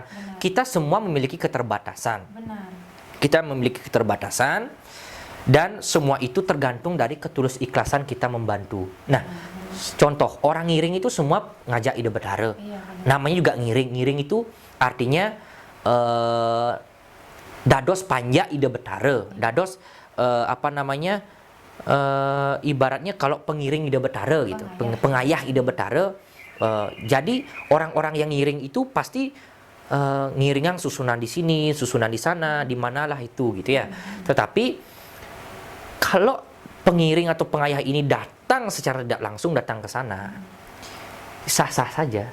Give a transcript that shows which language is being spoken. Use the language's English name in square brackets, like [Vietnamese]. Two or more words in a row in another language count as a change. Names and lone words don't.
[Indonesian] Kita semua memiliki keterbatasan. Kita memiliki keterbatasan, dan semua itu tergantung dari ketulus ikhlasan kita membantu. Nah, contoh, orang ngiring itu semua ngajak [Balinese] ide bedara. [Indonesian] Namanya juga ngiring. Ngiring itu artinya [Balinese] dados panja ide bedara. [Indonesian] Dados apa namanya, ibaratnya kalau pengiring [Balinese] ide betara [Indonesian] gitu, pengayah [Balinese] ide betara. [Indonesian] Jadi orang-orang yang ngiring itu pasti ngiringan susunan di sini, susunan di sana, di manalah itu gitu ya. Tetapi kalau pengiring atau pengayah ini datang secara tidak langsung datang ke sana, sah-sah saja.